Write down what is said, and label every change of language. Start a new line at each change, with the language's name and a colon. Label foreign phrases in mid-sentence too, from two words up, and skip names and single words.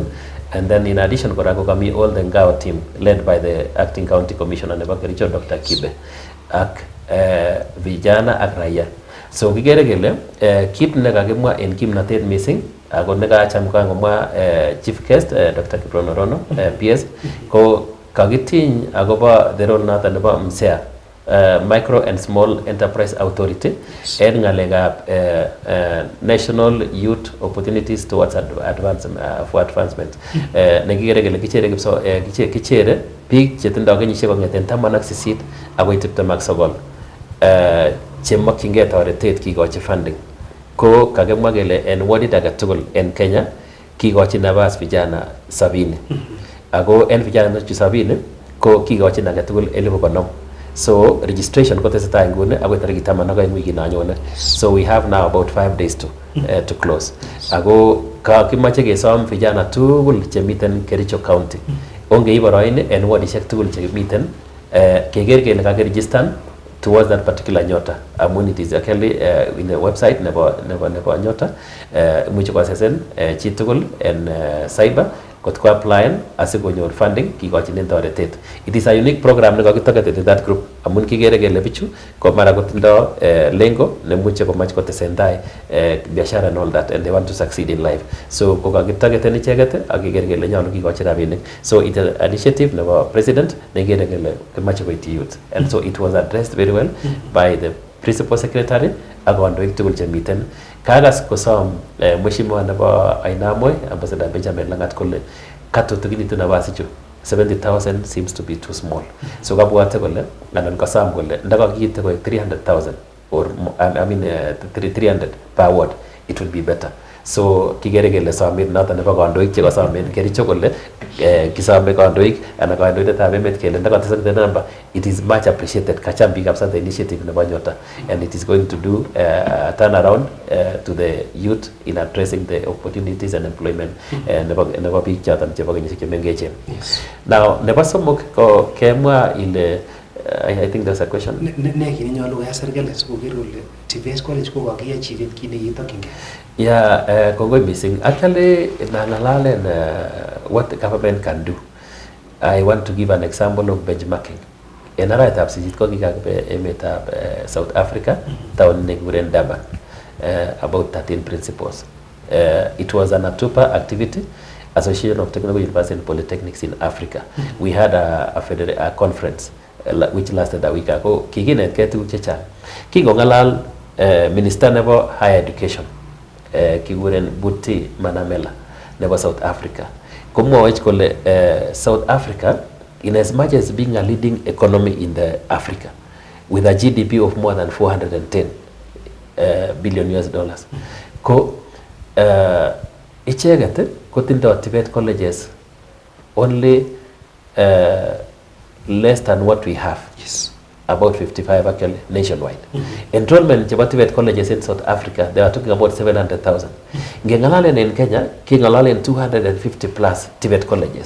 English: And then in addition
Kipsigis: kora ko kami
English: all the Ngao team led by the acting county commissioner nebo Kericho Dr.
Kipsigis: Kibe ak vijana ak raia. So kigere kele kit ne kakimwa en kimnatet missing ako ne kaacham kangomwa
English: chief guest
Kipsigis: Dr. Kiprono Rono PS ko kakitiny akobo
English: the role
Kipsigis: noton nebo MSEA,
English: Micro and Small Enterprise Authority,
Kipsigis: en ngalekab National Youth Opportunities towards advancement. Nekikere kele kichere biik chetindoi kenyisiek kong'eten 18 akoi 29 chemokyingei toretet kikochi funding. Ko kakimwa kele en wardit age tugul en Kenya kikochi nafas vijana 70. Ako en vijana 70 ko kikochin age tugul 50,000. So registration ko tesetai nguni akoi tarikit 12 wikit nanyone.
English: So we have now about 5 days to close.
Kipsigis: Ako kakimache kesom vijana tugul chemiten Kericho County. Ongeib boroin en wardishek tugul chemiten keker kele kakiregistan
English: towards that particular
Kipsigis: Nyota.
English: Amun it is actually in the website nebo Nyota.
Kipsigis: Imuche koaccesen chi tugul en cyber kot ko applyen asikonyor funding kikochinen toretet.
English: It is a unique program
Kipsigis: ne kakitargeted
English: that group.
Kipsigis: Amun kigere kele bichu ko mara kotindo lengo nemuche komach kotesentai biashara
English: and all that, and they want to succeed in life.
Kipsigis: So ko kakitargeten icheket ak kigere kele nyolu kikochi rabinik.
English: So it is an initiative
Kipsigis: nebo president ne kigere kele kimache koityi
English: youth, and so it was addressed very well by the principal secretary
Kipsigis: ak kandoik tugul chemiten. Kagas kosom mheshimiwa nebo Ainamoi, Ambassador Benjamin Langat kole katutuginitu nafas ichu 70,000
English: seems to be too small.
Kipsigis: So kabwate kole anan kosam kole ndakakiite koek 300,000
English: or I mean 300 per ward, it will be better.
Kipsigis: So kigere kele somet noton nebo kandoik chekasomen Kericho kole kisome kandoik anan kandoindetab emet kele ndakatesak
English: the number, it is much appreciated.
Kipsigis: Kacham biik kabisa
English: the initiative nebo Nyota, and it is going to do a turnaround to the youth in addressing the opportunities and employment
Kipsigis: nebo biik choton chebo kenyisiek chemengechen. Now nebo somok ko kemwa ile
English: I think there's a question.
Kipsigis: Ne kini nyolu koyai serikali sikoker kole TVET college ko kakiachieve kit nekitokyingei. Yeah, kongoi missing.
English: Actually, nangalalen what the government can do. I want to give an example of benchmarking.
Kipsigis: En arawetab sisit ko kikakibe emetab South Africa, town nekikuren Durban,
English: about 13 principles. It was an ATUPA activity, Association of Technical Universities and Polytechnics in Africa. We had a conference which lasted a week ago.
Kipsigis: Kikinetkei tuguk chechang. Kingongalal Minister nebo Higher Education, kikuren Buti Manamela nebo South Africa. Komwawech kole
English: South Africa, in as much as being a leading economy in the Africa, with a GDP of more than 410 billion US dollars,
Kipsigis: ko icheket kotindo
English: TVET colleges only less than what we have. Yes. About 55 actually nationwide. Enrollment chebo TVET colleges in South Africa, they are talking about 700,000.
Kipsigis: Ngengalalen
English: in Kenya,
Kipsigis: kingalalen 250 plus TVET colleges.